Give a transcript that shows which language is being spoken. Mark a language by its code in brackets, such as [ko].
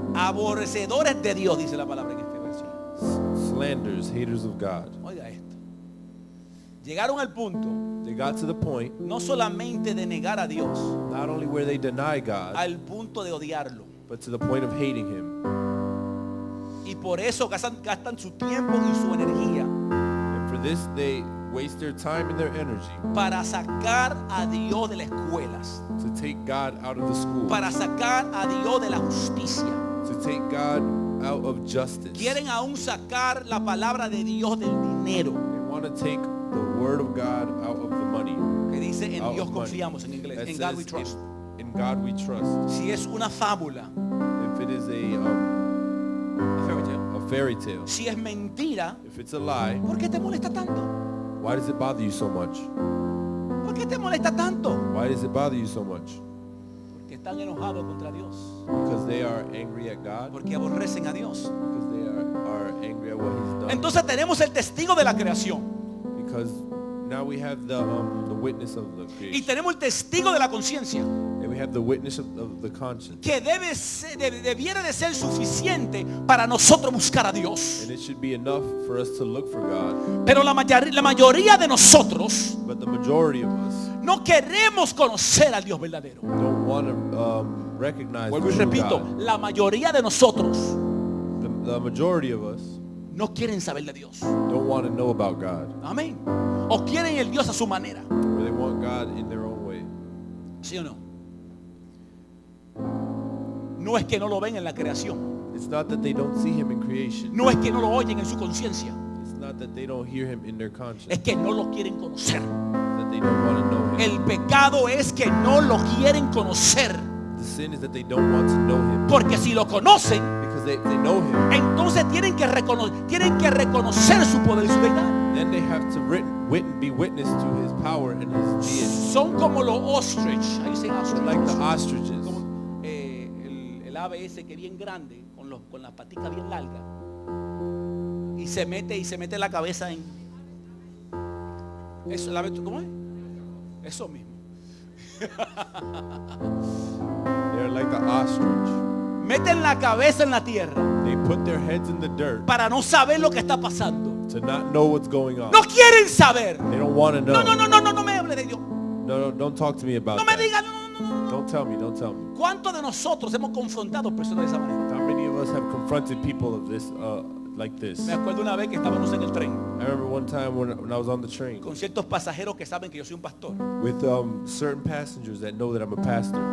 [es] Aborrecedores de Dios, dice la palabra en este verso. [en] Slanders, haters of God. [es] Oiga esto. Llegaron al punto [en] They got to the point, [es] no solamente de negar a Dios, [en] not only where they deny God, [es] al punto de odiarlo. [en] but to the point of hating Him. [es] Y por eso gastan su tiempo y su energía [en] And for this, they waste their time and their energy [es] para sacar a Dios de las escuelas, [en] to take God out of the school, [es] para sacar a Dios de la justicia, [en] to to take God out of justice. [es] Quieren aún sacar la palabra de Dios del dinero. [en] They want to take the word of God out of the money. [es] Que dice en [en] Out [es] Dios [en] of money. [es] confiamos en inglés. [en] That En God we says, trust. In God we trust. [es] Si es una fábula, [en] If it is a fairy tale, a fairy tale, [es] si es mentira, [en] if it's a lie, [es] ¿por qué te molesta tanto? [en] why does it bother you so much? [es] ¿Por qué te molesta tanto? [en] Why does it bother you so much? [es] Porque están enojados contra Dios. [en] Because they are angry at God. [es] Porque aborrecen a Dios. [en] Because they are angry at what He's done. [es] Entonces tenemos el testigo de la creación. [en] Because now we have the witness of the [es] Y [en] creation. [es] tenemos el testigo de la conciencia. [en] And we have the witness of the conscience. [es] Que debiera de ser suficiente para nosotros buscar a Dios. [en] And it should be enough for us to look for God. [es] Pero la mayoría de nosotros [en] But the majority of us [es] no queremos conocer al Dios verdadero. [en] don't want to recognize [es] Vuelvo y [en] the true [es] repito, [en] God. [es] la mayoría de nosotros [en] The majority of us [es] no quieren saber de Dios. [en] don't want to know about God. [es] Amén. O quieren el Dios a su manera. [en] Or they want God in their own way. [es] ¿Sí o no? No es que no lo ven en la creación. [en] It's not that they don't see Him in creation. [es] No es que no lo oyen en su conciencia. [en] It's not that they don't hear Him in their conscience. [es] Es que no lo quieren conocer. [en] It's that they don't want to know Him. [es] El pecado es que no lo quieren conocer. [en] The sin is that they don't want to know Him. [es] Porque si lo conocen, [en] Because they know Him. [es] entonces tienen que reconocer su poder y su verdad. [en] Then they have to be witness to His power and His deity. [es] Son como los ostrich. [en] How you say ostrich? Like the ostriches. [es] Como, el ave ese que es bien grande, con las paticas bien largas. Y se mete la cabeza en eso, el ave, ¿cómo es? Eso mismo. [en] They're like the ostrich. [es] Meten la cabeza en la tierra [en] They put their heads in the dirt [es] para no saber lo que está pasando. [en] to not know what's going on. [es] No quieren saber. [en] They don't want to know. [es] No me hable de Dios. [en] No, don't talk to me about [es] No me [en] that. [es] diga, no. [en] Don't tell me. [es] ¿Cuántos de nosotros hemos confrontado personas de esa manera? [en] How many of us have confronted people of this, like this? [es] Me acuerdo una vez que estábamos en el tren [en] I remember one time when I was on the train [es] con ciertos pasajeros que saben que yo soy un pastor. [en] with certain passengers that know that I'm a pastor,